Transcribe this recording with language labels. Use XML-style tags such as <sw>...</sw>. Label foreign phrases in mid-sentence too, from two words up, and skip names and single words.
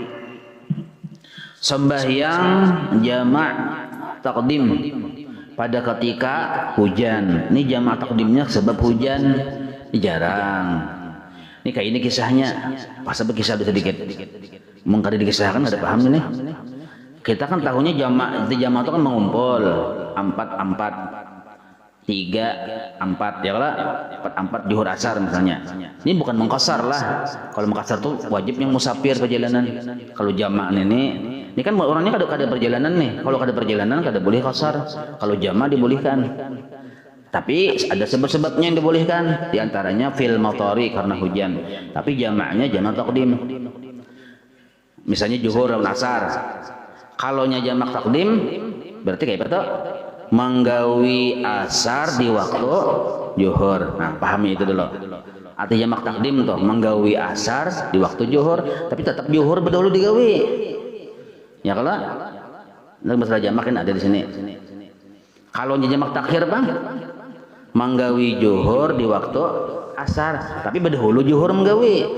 <id>Sembahyang jamak takdim pada ketika hujan. Ini jamak takdimnya sebab hujan jarang. Ini kayak ini kisahnya. Pas kisah sedikit. Mungkin dikisahkan ada paham ini. Kita kan tahunya jamak itu kan mengumpul 4 3 4 ya lah, 4 zuhur asar misalnya. Ini bukan mengkosar lah. Kalau mengkosar tuh wajib yang musafir perjalanan.</id> <bjn>Kalau jamak ini kan orangnya kada perjalanan nih. Kalau kada perjalanan kada boleh kosar.</bjn> <id>Kalau jamak dibolehkan. Tapi ada sebab-sebabnya yang dibolehkan. Di antaranya</id> <ar>fil matori</ar> <id>karena hujan. Tapi jamaknya jamak takdim. Misalnya zuhur dan asar.</id> <bjn>Kalau jamak takdim berarti kayak betul menggawi asar di waktu zuhur. Nah, pahami itu dulu. Arti jamak takdim tuh menggawi asar di waktu zuhur, tapi tetap zuhur berdahulu digawi.</bjn> <id>Ya kalau masalah jamak kan ada di sini.</id> <bjn>Kalau jamak takhir bang, menggawi zuhur di waktu asar, tapi berdahulu zuhur menggawi.</bjn>